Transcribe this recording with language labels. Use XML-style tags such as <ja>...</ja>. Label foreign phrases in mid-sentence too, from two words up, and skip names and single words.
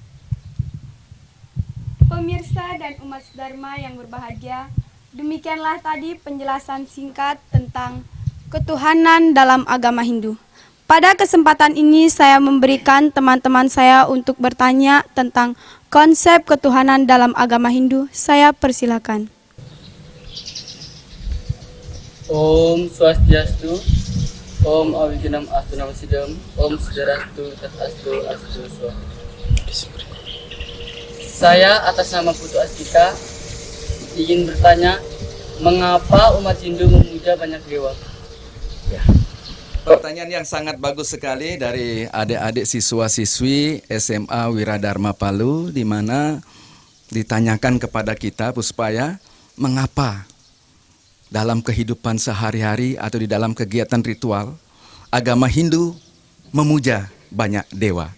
<id>Pemirsa dan umat Dharma yang berbahagia, demikianlah tadi penjelasan singkat tentang ketuhanan dalam agama Hindu. Pada kesempatan ini saya memberikan teman-teman saya untuk bertanya tentang konsep ketuhanan dalam agama Hindu. Saya persilakan.</id> <sa>Om Swastiastu, Om Awijanam Astu Namasidam, Om Sudarastu Tatastu Astu Swa.</sa> <id>Saya atas nama Putu Astika ingin bertanya, mengapa umat Hindu memuja banyak dewa? Pertanyaan yang sangat bagus sekali dari adik-adik siswa-siswi SMA Wiradharma Palu, di mana ditanyakan kepada kita Puspaya, mengapa dalam kehidupan sehari-hari atau di dalam kegiatan ritual agama Hindu memuja banyak dewa.</id>